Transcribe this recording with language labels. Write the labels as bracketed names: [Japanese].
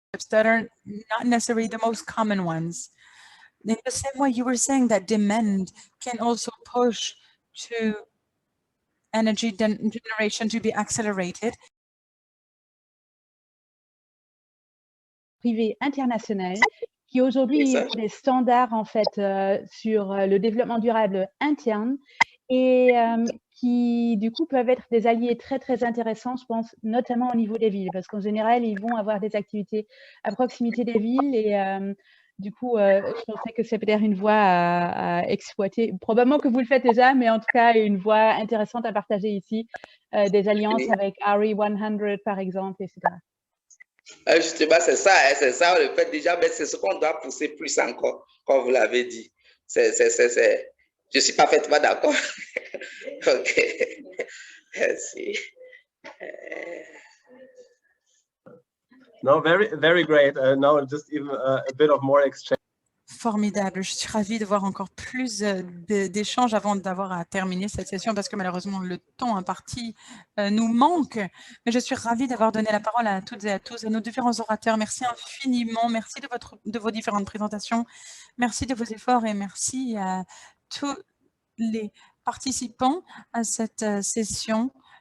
[English] That are not necessarily the most common ones. In the same way, you were saying that demand can also push to energy generation to be accelerated. [French] Privé international qui aujourd'hui ont des standards en fait sur le développement durable interne et qui du coup peuvent être des alliés très très intéressants, je pense, notamment au niveau des villes, parce qu'en général ils vont avoir des activités à proximité des villes et du coup je pensais que c'est peut-être une voie à exploiter, probablement que vous le faites déjà, mais en tout cas une voie intéressante à partager ici, des alliances avec RE100 par exemple, etc. Justement, c'est ça le fait déjà, mais c'est ce qu'on doit pousser plus encore, comme vous l'avez dit. Je suis parfaitement d'accord. OK. Merci. [English] No, very great. Now just even a bit of more exchange. [French] Formidable. Je suis ravie de voir encore plus d'échanges avant d'avoir à terminer cette session, parce que malheureusement le temps imparti nous manque. Mais je suis ravie d'avoir donné la parole à toutes et à tous, à nos différents orateurs. Merci infiniment. Merci de vos différentes présentations. Merci de vos efforts et merci à tous les participants à cette session.